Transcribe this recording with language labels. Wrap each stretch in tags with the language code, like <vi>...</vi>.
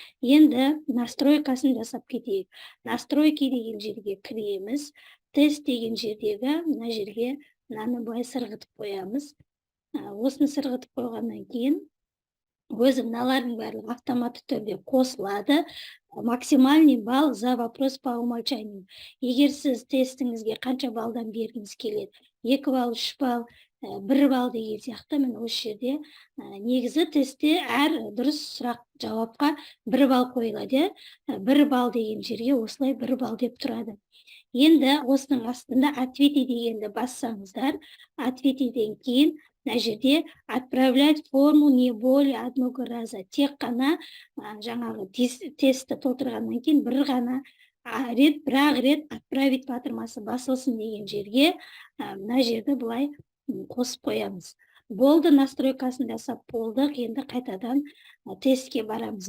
<kk>Енді настройкасын жасап кетейік. Настройки деген жерге кіреміз. Тест деген жердегі мына жерге мынаны былай сырғытып қоямыз. Осыны сырғытып қойғаннан кейін өзі мыналардың барлығы автоматты түрде қосылады.</kk> <ru>Максимальный балл за вопрос по умолчанию.</ru> <kk>Егер сіз тестіңізге қанша балдан бергіңіз келеді, 2 балл, 3 балл, 1 балл деген сияқты, мен осы жерде негізі тестте әр дұрыс сұрақ жауапқа 1 балл қойылады. 1 балл деген жерге осылай 1 балл деп тұрады. Енді осының астында ответи дегенді бассаңыздар, ответиден кейін мына жерде</kk> <ru>отправлять форму не более одного раза.</ru> <kk>Тек қана жаңағы тестті толтырғаннан кейін бірақ рет отправить батырмасы басылсын деген жерге мына жерді былай қосып қоямыз. Болды, настройкасын жасап болдық. Енді қайтадан тестке барамыз.</kk>